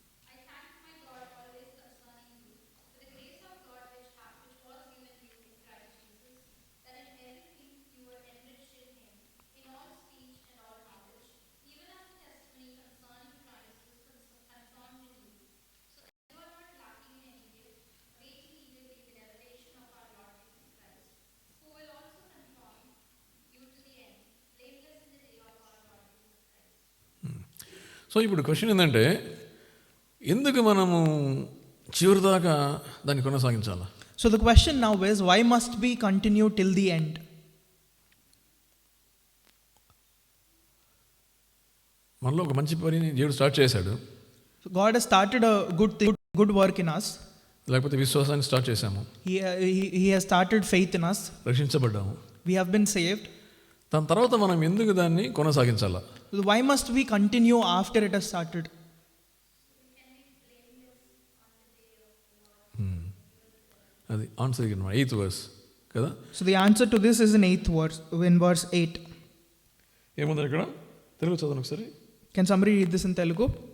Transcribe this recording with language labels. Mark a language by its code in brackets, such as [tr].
[en] I thank my God always concerning you, for the grace of God which was given you in Christ Jesus, that in everything you were enriched in Him, in all speech and all knowledge, even as the testimony concerning Christ was confirmed in you, so that you are not lacking in any gift, waiting eagerly the revelation of our Lord Jesus Christ, who will also confirm you to the end, blameless in the day of our Lord Jesus Christ. [te] So ఇప్పుడు question ఏంటంటే, ఎందుకు మనము చివరి దాకా దాన్ని కొనసాగించాలా? [en] So the question now is, why must we continue till the end? [te] మనలో ఒక మంచి పనిని దేవుడు స్టార్ట్ చేశాడు, [en] So God has started a good work in us. [te] లేకపోతే విశ్వాసాన్ని స్టార్ట్ చేశాము, [en] He has started faith in us. [te] రక్షించబడ్డాము. [en] We have been saved. [te] దాని తర్వాత మనం ఎందుకు దాన్ని కొనసాగించాలా? [en] So why must we continue after it has started? [te] అది ఆన్సర్ అనమాట, 8th verse కదా. [en] So the answer to this is in 8th verse, in verse 8. [te] ఏముంది ఇక్కడ? తెలుగు చదవండి ఒకసారి. [en] Can somebody read this in Telugu?